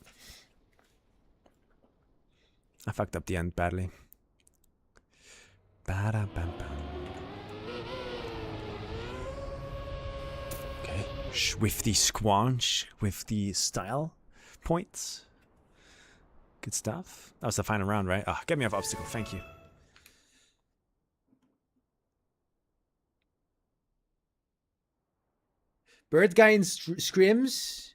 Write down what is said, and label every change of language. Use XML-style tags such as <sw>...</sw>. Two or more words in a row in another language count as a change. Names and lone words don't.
<en>I fucked up the end badly. Ba-da-bam-bam. Okay. Swifty squanch with the style points. Good stuff. That was the final round, right? Ah, get me off obstacle. Thank you. Bird guy in scrims?</en>